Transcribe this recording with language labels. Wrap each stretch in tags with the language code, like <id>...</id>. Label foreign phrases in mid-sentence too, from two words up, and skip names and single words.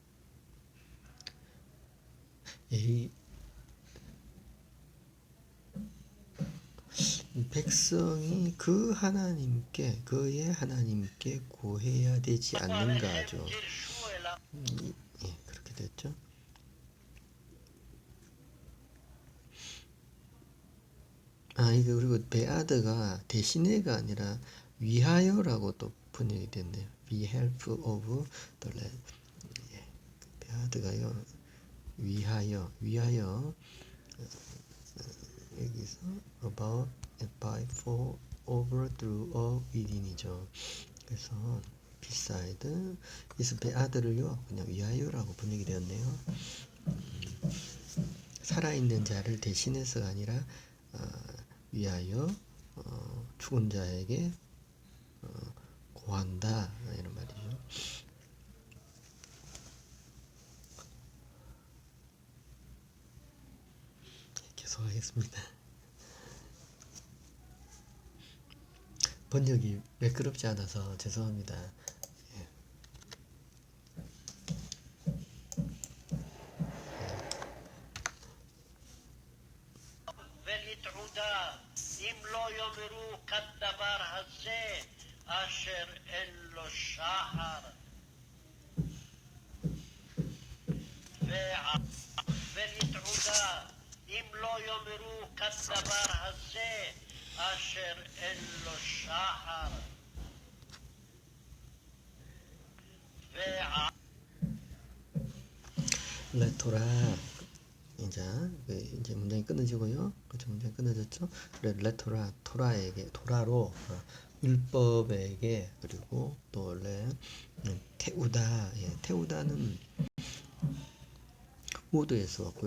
<ko>이 백성이 그의 하나님께 구해야 되지 않는가죠. 그렇게 됐죠. 이거 그리고 베아드가 대신에가 아니라 위하여라고 또 번역이 됐네요.</ko> <en>Be help of the land.</en> <ko>베아드가요 위하여 여기서</ko> <en>about by for over through or within</en> <ko>이죠. 그래서 beside 그래서 베아드를요 그냥 위하여라고 번역이 되었네요. 살아있는 자를 대신해서가 아니라 위하여 죽은 자에게 고한다 이런 말이죠. 계속하겠습니다. 번역이 매끄럽지 않아서 죄송합니다.</ko> <he>ולתעודה אם לא יאמרו כדבר הזה אשר אין לו שחר ולתעודה אם לא יאמרו כדבר הזה אשר אין לו שחר</he> <ko>레토라. 이제 문장이 끊어지고요. 그렇죠? 문장이 끊어졌죠? 그래, 레토라, 토라로 율법에게 그리고 또 원래 태우다. 예, 태우다는 우드에서 왔고요.</ko>